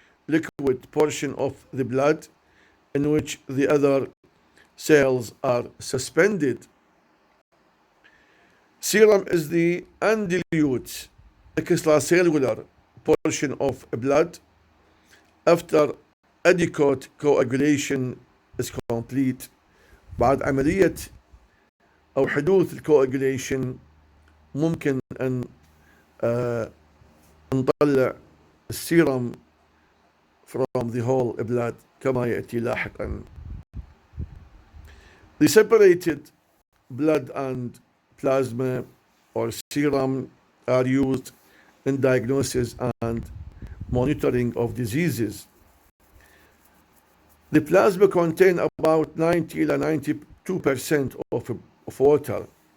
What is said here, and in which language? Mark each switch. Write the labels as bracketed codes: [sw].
[en] liquid portion of the blood in which the other cells are suspended. Serum is the undilute extracellular portion of blood after adequate coagulation is complete. [ar] بعد عملية أو حدوث الكواجوليشن ممكن أن نطلع السيرم [en] from the whole blood [ar] كما يأتي لاحقا. [en] The separated blood and plasma or serum are used in diagnosis and monitoring of diseases. The plasma contain about 90 to 92% of water.